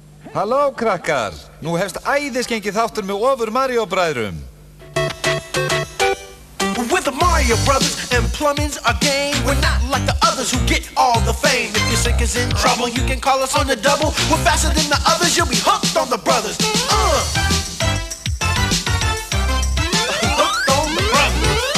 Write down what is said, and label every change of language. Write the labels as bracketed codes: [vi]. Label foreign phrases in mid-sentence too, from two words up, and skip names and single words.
[is] Halló, krakkar! Nú hefst æðisgengi þáttur með Ofur Mario bræðrum. [en] We're the Mario Brothers and plumbing's our game. We're not like the others who get all the fame. If your sink is in trouble, you can call us on the double. We're faster than the others, you'll be hooked on the brothers. Hooked on the brothers.